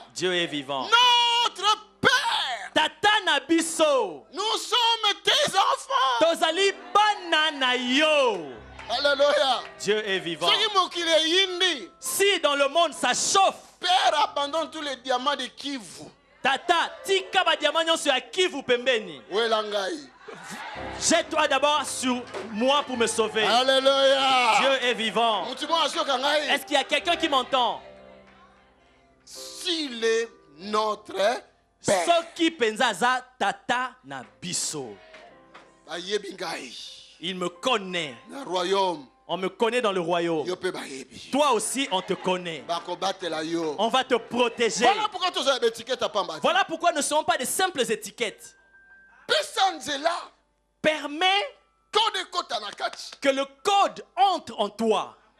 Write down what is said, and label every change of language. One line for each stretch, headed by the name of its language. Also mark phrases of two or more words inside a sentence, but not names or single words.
French: Dieu est vivant. Notre Père.
Lingala: Tata Nabiso.
French: Nous sommes tes enfants.
Lingala: Tozali banana yo.
French: Alléluia. Dieu est vivant. Si dans le monde ça chauffe, Père abandonne tous les diamants de Kivu.
Lingala: Tata, tika ba diamant nyonso ya Kivu pembeni.
French: Jette-toi d'abord sur moi pour me sauver. Alléluia. Dieu est vivant. Est-ce qu'il y a quelqu'un qui m'entend? S'il est notre Père.
Lingala: Soki penza za tata na biso.
French: Il me connaît. On me connaît dans le royaume. Toi aussi, on te connaît. On va te protéger. Voilà pourquoi ne sont pas des simples étiquettes. Permet que le code entre en toi.